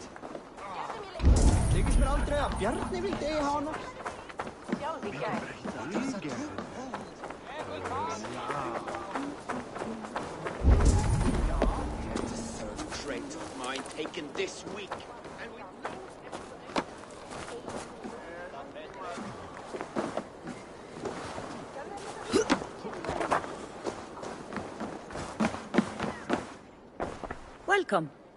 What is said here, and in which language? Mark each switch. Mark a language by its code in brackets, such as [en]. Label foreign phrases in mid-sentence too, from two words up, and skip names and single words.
[is] Líkist mér aldrei að Bjarni vildi eiga hana. [en] Third crate of mine taken this week. Welcome.